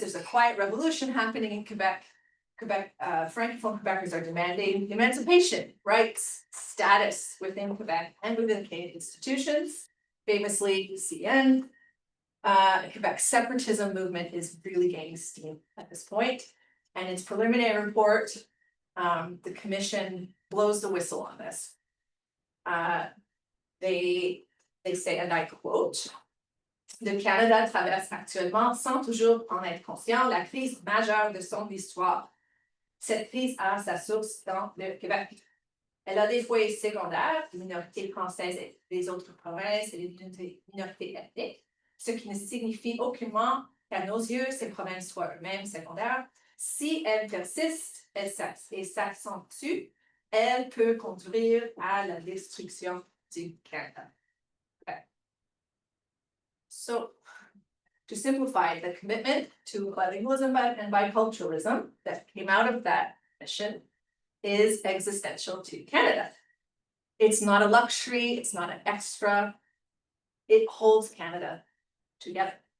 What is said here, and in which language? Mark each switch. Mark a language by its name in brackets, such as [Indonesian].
[English] There's a quiet revolution happening in Quebec. Francophone Quebecers are demanding emancipation, rights, status within Quebec and within Canadian institutions. Famously, CN. Quebec separatism movement is really gaining steam at this point. And its preliminary report, the commission blows the whistle on this. They they say, and I quote, [French] le Canada traverse actuellement, sans toujours en être conscient, la crise majeure de son histoire. Cette crise a sa source dans le Québec. Elle a des foyers secondaires, les minorités françaises et les autres provinces et les minorités ethniques, ce qui ne signifie aucunement qu'à nos yeux, ces provinces soient eux-mêmes secondaires. Si elles persistent et s'accentuent, elles peuvent conduire à la destruction du Canada. [English] Okay. So, to simplify, the commitment to bilingualism and biculturalism that came out of that mission is existential to Canada. It's not a luxury, it's not an extra. It holds Canada together.